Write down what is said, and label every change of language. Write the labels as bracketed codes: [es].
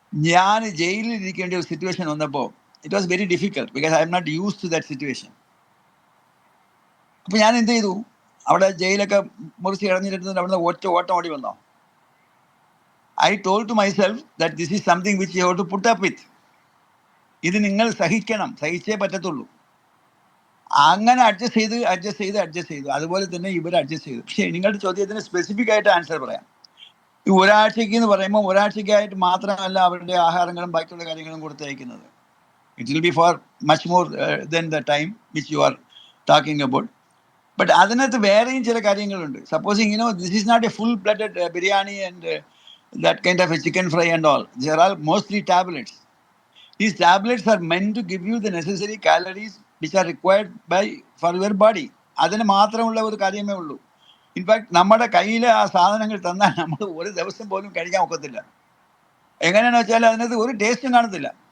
[ml] ഞാൻ ജയിലിൽ ഇരിക്കേണ്ട ഒരു സിറ്റുവേഷൻ വന്നപ്പോൾ [en] it was very difficult because I am not used to that situation. [ml] അപ്പോൾ ഞാൻ എന്ത് ചെയ്തു, അവിടെ ജയിലൊക്കെ മുറിച്ച് കിടന്നിട്ട് അവിടെ ഓട്ടം ഓടി വന്നോ? [en] I told to myself that this is something which you have to put up with. [ml] ഇത് നിങ്ങൾ സഹിക്കണം, സഹിച്ചേ പറ്റത്തുള്ളൂ. അങ്ങനെ അഡ്ജസ്റ്റ് ചെയ്തു. അതുപോലെ തന്നെ ഇവർ അഡ്ജസ്റ്റ് ചെയ്തു. പക്ഷേ നിങ്ങളുടെ ചോദ്യത്തിന് സ്പെസിഫിക് ആയിട്ട് ആൻസർ പറയാം. ഈ ഒരാഴ്ചയ്ക്ക് എന്ന് പറയുമ്പോൾ ഒരാഴ്ചയ്ക്കായിട്ട് മാത്രമല്ല അവരുടെ ആഹാരങ്ങളും ബാക്കിയുള്ള കാര്യങ്ങളും കൊടുത്തയക്കുന്നത്. [en] It will be for much more than the time which you are talking about. But [ml] അതിനകത്ത് വേറെയും ചില കാര്യങ്ങളുണ്ട്. [en] Supposing this is not a full blooded biryani and that kind of a chicken fry and all. They are all mostly tablets. These tablets are meant to give you the necessary calories which are required for your body. [ml] അതിന് മാത്രമുള്ള ഒരു കാര്യമേ ഉള്ളൂ. In fact നമ്മുടെ കയ്യിൽ ആ സാധനങ്ങൾ തന്നാൽ നമ്മൾ ഒരു ദിവസം പോലും കഴിക്കാൻ ഒക്കത്തില്ല. എങ്ങനെയാണെന്ന് വെച്ചാൽ അതിനകത്ത് ഒരു ടേസ്റ്റും കാണത്തില്ല.